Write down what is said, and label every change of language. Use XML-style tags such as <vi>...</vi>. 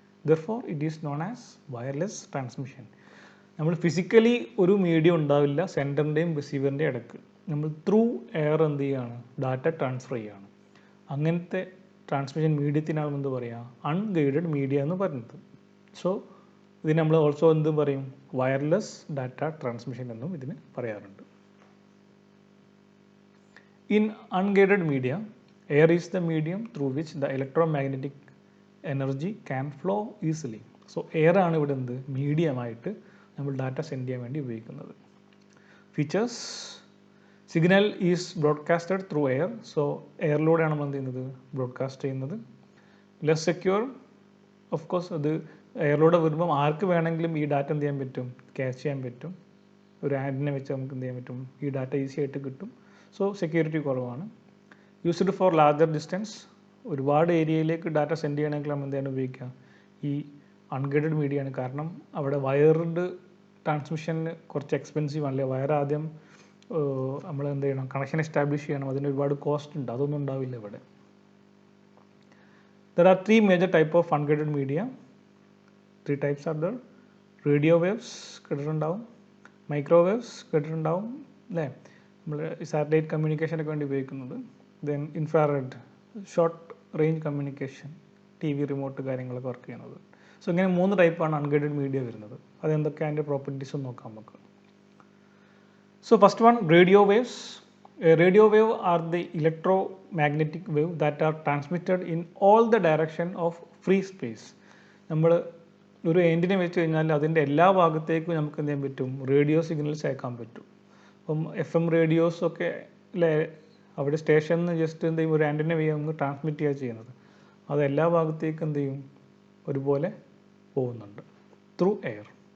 <en>Therefore, it is known as wireless transmission.</en> <ml>നമ്മൾ physically ഒരു medium ഉണ്ടാവില്ല സെൻറ്ററിൻ്റെയും റിസീവറിൻ്റെയും ഇടയ്ക്ക്. നമ്മൾ ത്രൂ എയർ എന്ത് ചെയ്യുകയാണ്? ഡാറ്റ ട്രാൻസ്ഫർ ചെയ്യുകയാണ്. അങ്ങനത്തെ ട്രാൻസ്മിഷൻ മീഡിയത്തിനാണ് എന്ത് പറയുക? അൺഗൈഡഡ് മീഡിയ എന്ന് പറയുന്നത്. സോ ഇതിന് നമ്മൾ ഓൾസോ എന്തും പറയും? വയർലെസ് ഡാറ്റ ട്രാൻസ്മിഷൻ എന്നും ഇതിന് പറയാറുണ്ട്.</ml> <en>In unguided media, air is the medium through which the electromagnetic energy can flow easily.</en> <ml>So air ആണ് ഇവിടെ എന്ത്? മീഡിയമായിട്ട് നമ്മൾ ഡാറ്റ സെൻഡ് ചെയ്യാൻ വേണ്ടി ഉപയോഗിക്കുന്നത്.</ml> <en>Features: signal is broadcasted through air.</en> <ml>So എയറിലൂടെയാണ് നമ്മൾ എന്ത് ചെയ്യുന്നത്? ബ്രോഡ്കാസ്റ്റ് ചെയ്യുന്നത്.</ml> <en>less secure, of course</en> <ml>അത് എയറിലൂടെ വരുമ്പം ആർക്ക് വേണമെങ്കിലും ഈ ഡാറ്റ എന്ത് ചെയ്യാൻ പറ്റും? ക്യാച്ച് ചെയ്യാൻ പറ്റും. ഒരു ആൻറ്റിനെ വെച്ച് നമുക്ക് എന്ത് ചെയ്യാൻ പറ്റും? ഈ ഡാറ്റ ഈസി ആയിട്ട് കിട്ടും. സോ സെക്യൂരിറ്റി കുറവാണ്.</ml> <en>used for larger distance,</en> <ml>ഒരുപാട് ഏരിയയിലേക്ക് ഡാറ്റ സെൻഡ് ചെയ്യണമെങ്കിൽ നമ്മൾ എന്താണ് ഉപയോഗിക്കുക? ഈ അൺഗൈഡഡ് മീഡിയ ആണ്. കാരണം അവിടെ വയർഡ് ട്രാൻസ്മിഷന് കുറച്ച് എക്സ്പെൻസീവ് ആണല്ലേ. വയർ ആദ്യം നമ്മൾ എന്ത് ചെയ്യണം? കണക്ഷൻ എസ്റ്റാബ്ലിഷ് ചെയ്യണം. അതിന് ഒരുപാട് കോസ്റ്റ് ഉണ്ട്. അതൊന്നും ഉണ്ടാവില്ല ഇവിടെ.</ml> <en>There are 3 major types of unguided media. 3 types are there.</en> <ml>Radio waves കേട്ടിട്ടുണ്ടാവും, മൈക്രോവേവ്സ് കേട്ടിട്ടുണ്ടാവും അല്ലേ, നമ്മൾ സാറ്റലൈറ്റ് കമ്മ്യൂണിക്കേഷനൊക്കെ വേണ്ടി ഉപയോഗിക്കുന്നത്. Then infrared short range communication, TV remote കാര്യങ്ങളൊക്കെ വർക്ക് ചെയ്യുന്നത്. സോ ഇങ്ങനെ 3 ടൈപ്പാണ് അൺഗൈഡഡ് മീഡിയ വരുന്നത്. അതെന്തൊക്കെയാണ് അതിൻ്റെ പ്രോപ്പർട്ടീസ് നോക്കാം നമുക്ക്.</ml> <en>So first one, radio waves. Radio wave are the electromagnetic wave that are transmitted in all the direction of free space.</en> <ml>നമ്മൾ ഒരു ആൻറ്റിന വെച്ച് കഴിഞ്ഞാൽ അതിൻ്റെ എല്ലാ ഭാഗത്തേക്കും നമുക്ക് എന്ത് ചെയ്യാൻ പറ്റും? റേഡിയോ സിഗ്നൽസ് അയക്കാൻ പറ്റും. അപ്പം FM റേഡിയോസ് ഒക്കെ അല്ലേ, അവിടെ സ്റ്റേഷനിൽ നിന്ന് ജസ്റ്റ് എന്ത് ചെയ്യും? ഒരു ആൻറ്റിന വഴി നമുക്ക് ട്രാൻസ്മിറ്റ് ചെയ്യുക ചെയ്യുന്നത്. അത് എല്ലാ ഭാഗത്തേക്കും എന്ത് ചെയ്യും? ഒരുപോലെ പോകുന്നുണ്ട് ത്രൂ എയർ.</ml>